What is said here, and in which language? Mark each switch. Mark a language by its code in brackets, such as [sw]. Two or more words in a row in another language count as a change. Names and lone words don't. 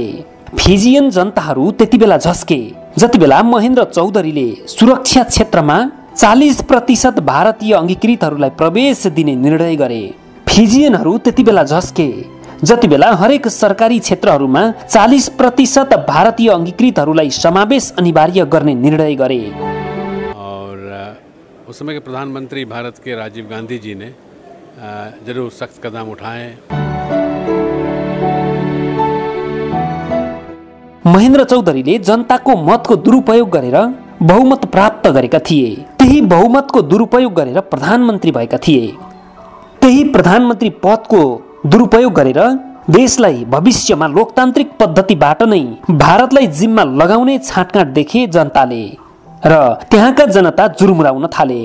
[ne] फिजियन जनताहरू त्यति बेला झस्के जति बेला महेन्द्र चौधरीले सुरक्षा क्षेत्रमा 40% भारतीय अंगीकृतहरूलाई प्रवेश दिने निर्णय गरे। फिजियनहरू त्यति बेला झस्के जति बेला हरेक सरकारी क्षेत्रहरूमा 40% भारतीय अंगीकृतहरूलाई समावेश अनिवार्य गर्ने निर्णय गरे। [hi] और उस समय के प्रधानमंत्री भारत के राजीव गांधी जी ने जरूर सख्त कदम उठाए। [ne] महेन्द्र चौधरीले जनताको मतको दुरुपयोग गरेर बहुमत प्राप्त गरेका थिए। त्यही बहुमतको दुरुपयोग गरेर प्रधानमन्त्री भएका थिए। त्यही प्रधानमन्त्री पदको दुरुपयोग गरेर देशलाई भविष्यमा लोकतान्त्रिक पद्धतिबाट नै भारतलाई जिम्मा लगाउने छाँटकाँट देखे जनताले र त्यहाँका जनता जुर्मुराउन थाले।